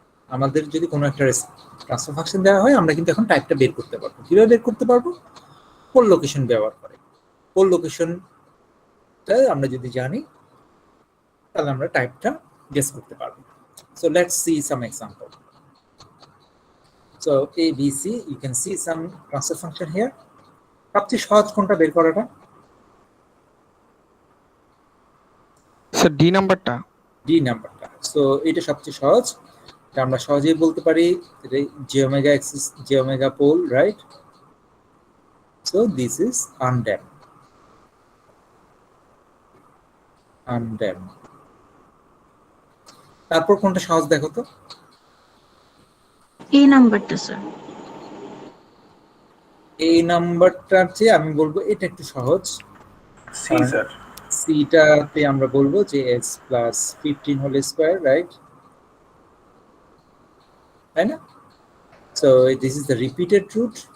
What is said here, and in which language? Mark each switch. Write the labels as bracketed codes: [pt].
[bn] আমাদের যদি কোনো একটা ট্রান্সফার ফাংশন দেওয়া হয়, আমরা কিন্তু এখন টাইপটা বের করতে পারবো। কিভাবে বের করতে পারবো? পোল লোকেশন ব্যবহার করে। পোল লোকেশনটা আমরা যদি জানি তাহলে আমরা টাইপটা গেস করতে পারবো। [en] So let's see some example. So A, B, C, you can see some transfer function here. [bn] সবচেয়ে সহজ কোনটা বের করাটা? স্যার ডি নাম্বারটা। ডি নাম্বারটা। সো এটা সবচেয়ে সহজ, এটা আমরা সহজেই বলতে পারি j omega axis, j omega pole, right? [en] So this is undamped. [bn] তারপর কোনটা সহজ দেখো তো? এই নাম্বারটা স্যার। এই নাম্বারটার চেয়ে আমি বলবো এটা একটু সহজ। C sir. সিটাতে আমরা বলবো যে s plus 15 whole square, right? তাই না? [en] So this is the repeated root.